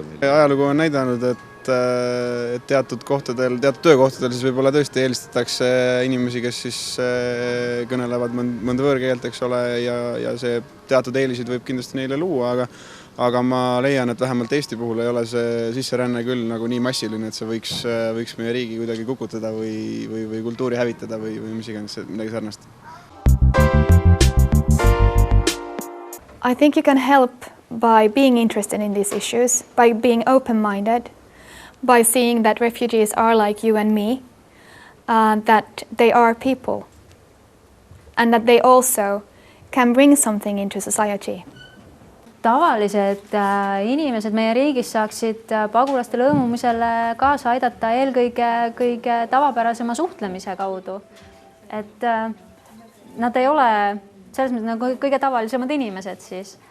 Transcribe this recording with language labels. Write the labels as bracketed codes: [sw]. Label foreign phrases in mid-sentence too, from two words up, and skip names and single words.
[et] Ajalugu on näidanud, et teatud töökohtadel siis võib-olla tõesti eelistatakse inimesi, kes siis kõnelevad mõnda võõrkeelt, eks ole, ja see teatud eelisid võib kindlasti neile luua, aga ma leian, et vähemalt Eesti puhul ei ole see sisseränne küll nagu nii massiline, et see võiks meie riigi kuidagi kukutada või kultuuri hävitada või mis iganes midagi sarnast. [en] I think you can help by being interested in these issues, by being open-minded, by seeing that refugees are like you and me, that they are people, and that they also can bring something into society. [et] Tavalised inimesed meie riigis saaksid pagulaste lõõmumisele kaasa aidata eelkõige kõige tavapärasema suhtlemise kaudu. Et nad ei ole selles mõttes nagu kõige tavalisemad inimesed siis.